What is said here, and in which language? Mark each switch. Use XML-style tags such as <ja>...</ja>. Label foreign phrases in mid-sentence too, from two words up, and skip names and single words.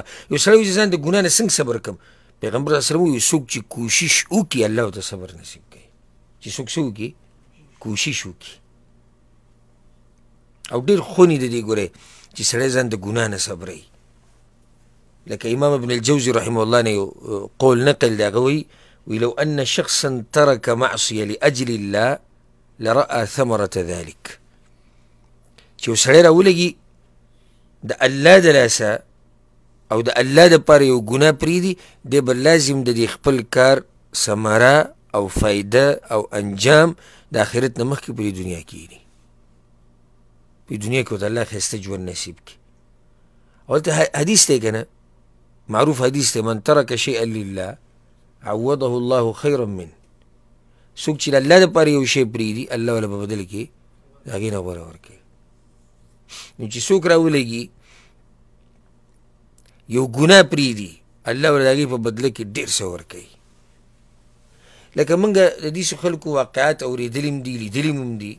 <ps>یو سړی وایي ځان د ګناه نه څنګه صبر کړم؟ پیغمبر</ps> <ar>صلی الله علیه وسلم</ar> <ps>وایي څوک چې کوشش وکړي الله ورته صبر نصیب کوي. چې څوک څه وکړي؟ کوشش وکړي. او ډېر خونې د دې ګورئ چې سړی ځان د ګناه نه صبروي. لکه امام ابن الجوزي</ps> <ar>رحمه الله</ar> <ps>نه یو قول نقل دی، هغه وایي</ps> <ar>لو أن شخصا ترك معصية لأجل الله لرأى ثمرة ذلك.</ar> <ps>چې سړی راولګي د الله د لاسه او د الله دپاره یو ګناه پرېږدي، دی به لازم د دې خپل کار ثمره او فایده او انجام د آخرت نه مخکې په دې دنیا کې ویني. په دنیا کې ورته الله ښایسته ژوند نصیب کړي. هلته حدیث دی که نه، معروف حدیث دی،</ps> <ar>من ترک شیئا لله عوضه الله خیرا من.</ar> <ps>څوک چې د الله دپاره یو شی پرېږدي الله والا په بدل کې د هغې نه غوره ورکوي. نو چې څوک راولګي یو ګناه پرېږدي الله والا د هغې په بدله کې ډېر څه ورکوي. لکه موږ د دېسو خلکو واقعات اورېدلي هم دي، لیدلي هم دي.</ps>